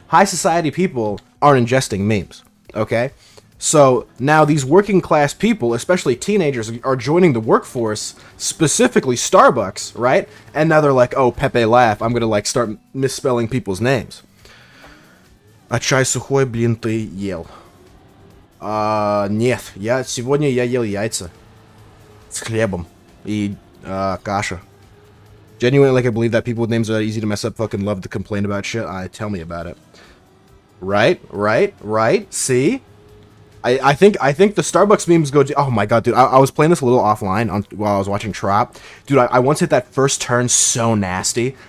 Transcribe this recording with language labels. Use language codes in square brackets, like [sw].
[en] High society people aren't ingesting memes, okay? So now these working class people, especially teenagers, are joining the workforce, specifically Starbucks, right? And now they're like, oh, Pepe laugh, I'm gonna start misspelling people's names. [ru] А чай сухой, блин, ты ел? Нет, сегодня я ел яйца с хлебом и каша. [en] Genuinely, I believe that people with names are that easy to mess up fucking love to complain about shit. Tell me about it. Right? See? I think the Starbucks memes go... Oh my god, dude. I was playing this a little offline while I was watching Trop. Dude, I once hit that first turn so nasty.